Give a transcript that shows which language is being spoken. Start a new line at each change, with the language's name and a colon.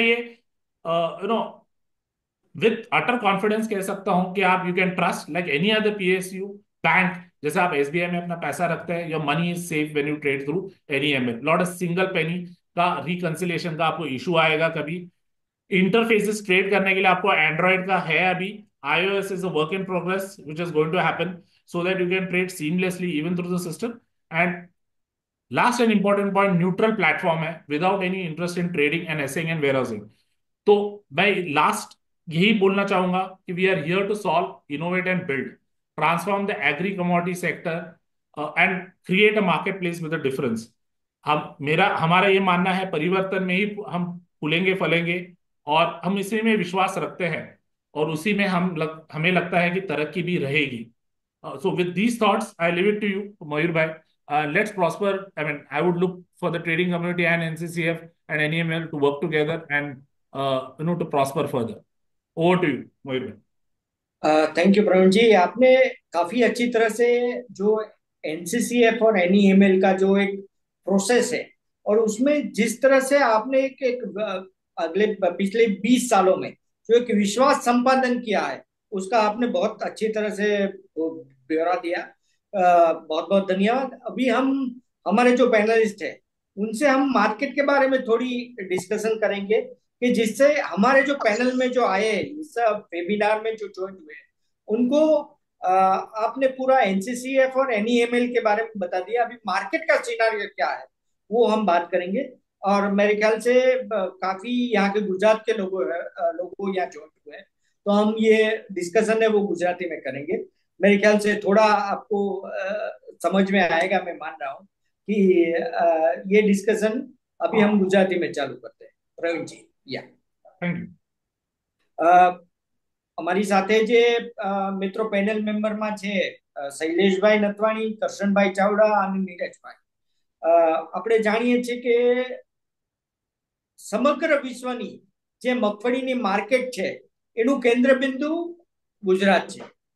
English: ये know with utter confidence
Hindi: कह सकता हूं कि आप,
English: you can trust like any other PSU bank,
Hindi: जैसे आप एसबीआई में अपना पैसा रखते हैं,
English: your money is safe when you trade through NEML, not a single penny
Hindi: का रिकंसिलेशन का आपको इशू आएगा कभी। इंटरफेसेस ट्रेड करने के लिए आपको एंड्रॉइड का है अभी,
English: iOS is a work in progress which is going to happen so that you can trade seamlessly even through the system, and last and important point, neutral platform है without any interest in trading and assaying and warehousing.
Hindi: तो मैं last यही बोलना चाहूंगा कि
English: We are here to solve, innovate and build, transform the agri commodity sector and create a marketplace with a difference.
Hindi: हमारा ये मानना है परिवर्तन में ही हम फूलेंगे फलेंगे, और हम इसी में विश्वास रखते हैं, और उसी में हमें लगता है कि तरक्की भी रहेगी।
English: So with these thoughts, I leave it to you, Mayur bhai. Let's prosper. I mean, I would look for the trading community and NCCF and NEML to work together and to prosper further. Over to you, Mayur bhai.
Hindi: Thank you Praveen जी, आपने काफी अच्छी तरह से जो NCCF और एनईएमएल का जो एक प्रोसेस है, और उसमें जिस तरह से आपने अगले पिछले 20 सालों में जो एक विश्वास संपादन किया है, उसका आपने बहुत अच्छी तरह से वो ब्यौरा दिया। बहुत बहुत धन्यवाद। अभी हम हमारे जो पैनलिस्ट है उनसे हम मार्केट के बारे में थोड़ी डिस्कशन करेंगे, कि जिससे हमारे जो पैनल में जो आए इस वेबिनार में जो ज्वाइन हुए उनको आपने पूरा एनसीसीएफ और एनईएमएल के बारे में बता दिया। अभी मार्केट का सिनारियो क्या है वो हम बात करेंगे, और मेरे ख्याल से काफी यहाँ के गुजरात के लोगों यहाँ ज्वाइन हुए हैं, तो हम ये डिस्कशन है वो गुजराती में करेंगे। मेरे ख्याल से थोड़ा आपको समझ में आएगा, मैं मान रहा हूँ कि ये डिस्कशन अभी हम गुजराती में चालू करते हैं। प्रवीण जी, या
English: Thank you.
Gujarati: અમારી સાથે જે મિત્રો પેનલ મેમ્બરમાં છે, શૈલેષભાઈ નથવાણી, કરશનભાઈ ચાવડા અને નીરજભાઈ, આપણે જાણીએ છીએ કે સમગ્ર વિશ્વની જે મગફળીની માર્કેટ છે એનું કેન્દ્રબિંદુ ગુજરાત છે।